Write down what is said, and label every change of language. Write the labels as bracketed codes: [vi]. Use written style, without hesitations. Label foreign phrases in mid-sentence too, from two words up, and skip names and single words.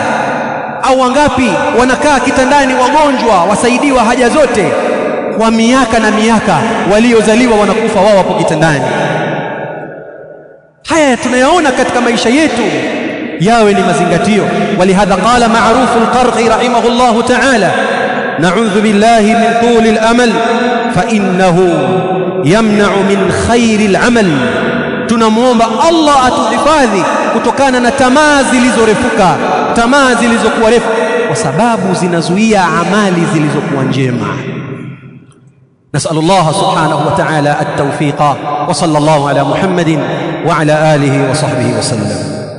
[sw] Au wangapi wanakaa kitandani wagonjwa, wasaidiwa haja zote kwa miaka na miaka, waliozaliwa wanakufa wao wapo kitandani. Haya tunayaona katika maisha yetu, yawe ni mazingatio. [ar] ولهذا قال معروف الكرخي رحمه الله تعالى نعوذ بالله من طول الأمل فإنه يمنع من خير العمل. [sw] Tunamuomba Allah atuhifadhi kutokana na tamaa zilizorefuka, tamaa zilizokuwa refu, kwa sababu zinazuia amali zilizokuwa njema. [ar] نسأل الله سبحانه وتعالى التوفيق، وصلى الله على محمد وعلى آله وصحبه وسلم.